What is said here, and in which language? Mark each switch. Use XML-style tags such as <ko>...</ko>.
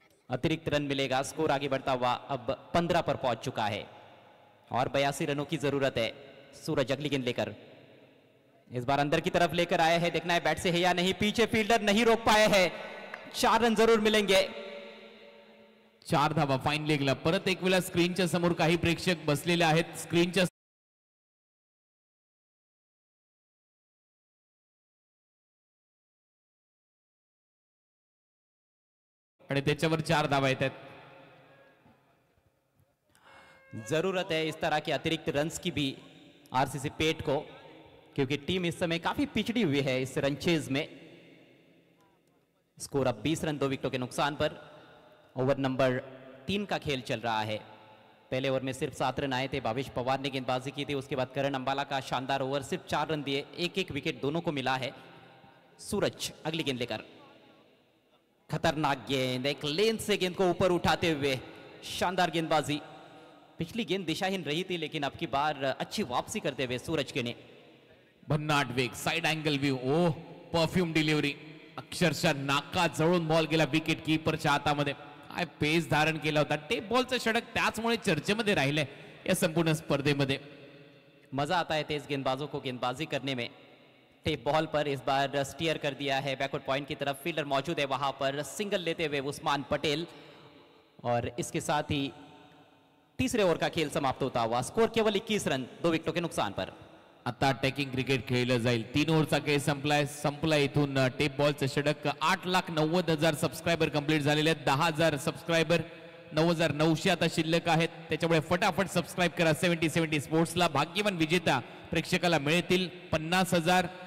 <hi>अतिरिक्त रन मिलेगा. स्कोर आगे बढ़ता हुआ अब 15 पर पहुंच चुका है और 82 रनों की जरूरत है. सूरज अगली गेंद लेकर इस बार अंदर की तरफ लेकर आए हैं. देखना है बैट से है या नहीं. पीछे फील्डर नहीं रोक पाए हैं. 4 रन जरूर मिलेंगे.</hi> <mr>4 धावा फाईन लेगला. परत एक वेळा स्क्रीनच्या समोर काही प्रेक्षक बसलेले आहेत. स्क्रीनच्या आणि त्याच्यावर 4 धावा येतात.</mr> <hi>जरूरत है इस तरह के अतिरिक्त रन्स की भी आरसीसी पेट को, क्योंकि टीम इस समय काफी पिछड़ी हुई है इस रनचेज में. स्कोर अब 20 रन 2 विकेटों के नुकसान पर. ओवर नंबर 3 का खेल चल रहा है. पहले ओवर में सिर्फ 7 रन आए थे. भावेश पवार ने गेंदबाजी की थी. उसके बाद करण अंबाला का शानदार ओवर. सिर्फ 4 रन दिए. एक विकेट दोनों को मिला है. सूरज अगली गेंद लेकर. खतरनाक गेंद. एक लेंथ से गेंद को ऊपर उठाते हुए शानदार गेंदबाजी. पिछली गेंद दिशाहीन रही थी लेकिन अब की बार अच्छी वापसी करते हुए सूरज के ने.</hi> <mr>भन्नाट वेग. Side angle view. ओह, परफ्यूम डिलिव्हरी. अक्षरशः नाका जवळून बॉल गेला विकेट कीपरच्या हातामध्ये. काय पेस धारण केला होता. टेप बॉलचं षटक त्याचमुळे चर्चेमध्ये राहिले या संपूर्ण स्पर्धेमध्ये.</mr> <hi>मजा आता है तेज गेंदबाजों को गेंदबाजी करने में. टेप बॉल पर इस बार स्टीयर कर दिया है बैकवर्ड पॉइंट की तरफ. फील्डर मौजूद है वहां पर. सिंगल लेते हुए उस्मान पटेल. और इसके साथ ही तीसरे ओवर का खेल समाप्त होता हुआ. स्कोर केवल 21 रन 2 विकेटों के नुकसान पर.</hi> <mr>आता अटॅकिंग क्रिकेट खेळलं जाईल. 3 ओव्हरचा खेळ संपलाय इथून टेप बॉलचं षटक. 8,90,000 सबस्क्रायबर कंप्लीट झालेले आहेत. 10,000 सबस्क्रायबर 9,900 आता शिल्लक आहेत. त्याच्यामुळे फटाफट सबस्क्राईब करा 70-70 स्पोर्ट्सला. भाग्यवान विजेता प्रेक्षकाला मिळतील 50,000.</mr>